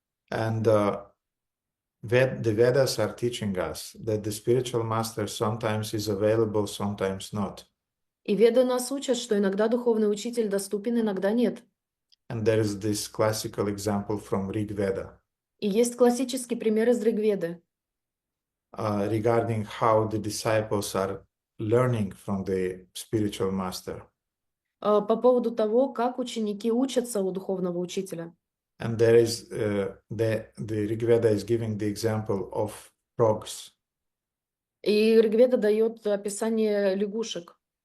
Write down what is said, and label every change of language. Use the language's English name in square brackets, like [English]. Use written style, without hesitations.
[English] And the Vedas are teaching us that the spiritual master sometimes is available, sometimes not. [Russian] И Веды нас учат, что иногда духовный учитель доступен, иногда нет. [English] And there is this classical example from Rig Veda [Russian] И есть классический пример из Ригведы, [English] regarding how the disciples are learning from the spiritual master. [Russian] по поводу того, как ученики учатся у духовного учителя. [English] And there is the Rig Veda is giving the example of frogs. [Russian] И Ригведа дает описание лягушек.